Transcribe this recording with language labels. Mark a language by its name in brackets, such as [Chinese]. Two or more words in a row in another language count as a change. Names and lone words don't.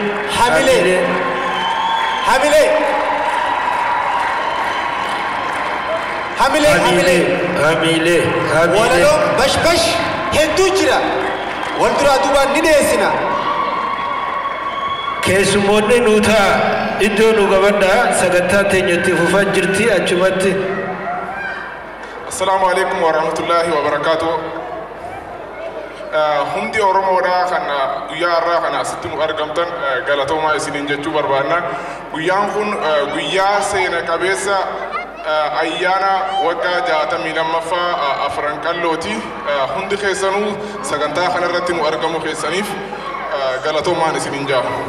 [Oromo] walaloo bash hedduu jira wal duraa duubaan ni dhiyeessina. keessumoonni nuuta iddoo nu qabadha sagantaa teenyatti fufaa jirti achumatti. [Arabic] السلام عليكم ورحمة الله وبركاته. [Oromo] Hundi Oromoodha kan guyyaa irraa kana asitti nu argamtan galatoomaa isiniin jechuu barbaanna. Guyyaan kun guyyaa seena qabeessa ayyaana waggaa 62ffaa afran qallooti. Hundi keessanuu sagantaa kanarratti nu argamu keessaniif galatoomaan isiniin jaa.